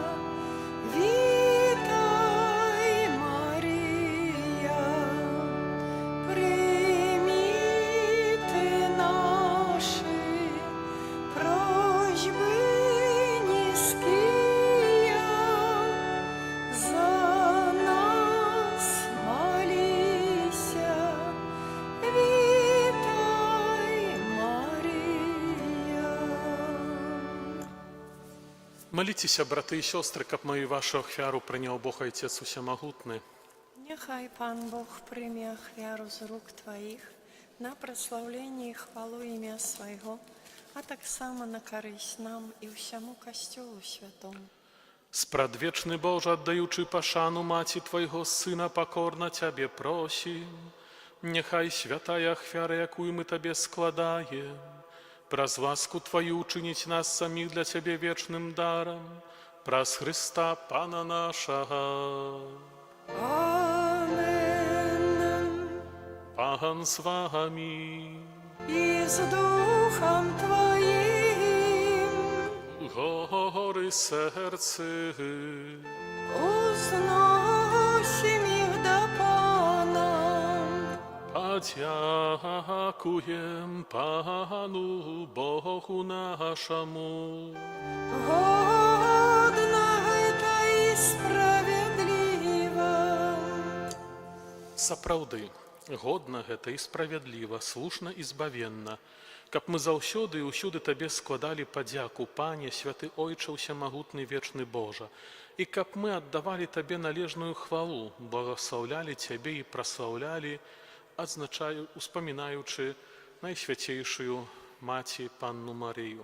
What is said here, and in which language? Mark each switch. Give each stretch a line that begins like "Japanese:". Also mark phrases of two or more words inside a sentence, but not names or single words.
Ukrainian: Вітай, Марія, прийми ти наші просьби низькие, за нас молися. Вітай, Марія.
Belarusian: Маліцеся, браты і сёстры, каб маю вашу ахвяру прыняў Бог Айцец Усямагутны.
Ukrainian: Нехай Пан Бог прийме ахвяру з рук Твоїх на прославлення і хвалу ім'я Свайго, а так само на користь нам і всьому Костюлу Святому.
Belarusian: Спрадвечны Божа, аддаючы пашану маці Твайго Сына, пакорна Цябе просім. Няхай святая ахвяра, якую мы Табе складаем, праз ласку Твою учыніць нас саміх для Цябе вечным дарам, праз Хрыста, Пана нашага. Амен.
Ukrainian: Пан з вами. І з Духом Твоїм Гори серце, узносим їх до Пана. подякуєм Пану Богу нашому.
Russian: Годно это и справедливо.
Belarusian: Сапраўды, годна гэта і справядліва, слушна і збавенна, каб мы заўсёды і ўсюды Табе складалі падзяку, Пане, святы Ойча ўсямагутны вечны Божа, і каб мы аддавалі Табе належную хвалу, благословлялі Цябе і праслаўлялі, успамінаючы найсвяцейшую Маці Панну Марыю.